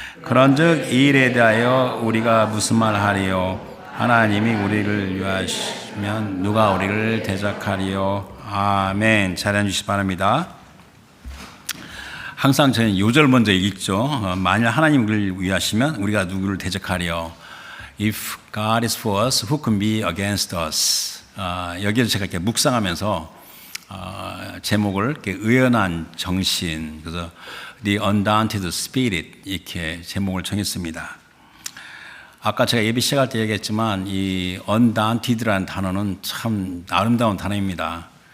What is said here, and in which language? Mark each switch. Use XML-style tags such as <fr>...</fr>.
<ko>그런즉 이 일에 대하여 우리가 무슨 말 하리요? 하나님이 우리를 위하시면 누가 우리를 대적하리요? 아멘. 잘 해주시기 바랍니다. 항상 저는 요절 먼저 읽죠. 만일 하나님이 우리를 위하시면 우리가 누구를 대적하리요?</ko> <en>If God is for us, who can be against us?</en> <ko>여기에서 제가 이렇게 묵상하면서 제목을 이렇게 의연한 정신, 그래서</ko> <en>The Undaunted Spirit</en> <ko>이렇게 제목을 정했습니다. 아까 제가 예배 시작할 때 얘기했지만 이 Undaunted라는 단어는 참 아름다운 단어입니다.</ko>